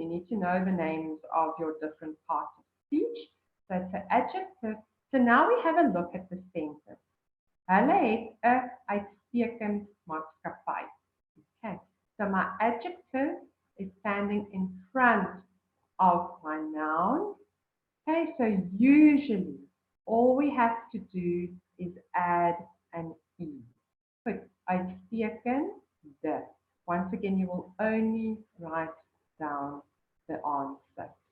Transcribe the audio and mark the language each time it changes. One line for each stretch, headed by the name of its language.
English: You need to know the names of your different parts of speech. So it's an adjective. So now we have a look at the sentence.
Afrikaans: Hulle het 'n uitstekend maatskappy.
English: Okay, so my adjective is standing in front of my noun. Okay, so usually all we have to do is add an E. Put uitstekend, the. Once again, you will only write down the answer.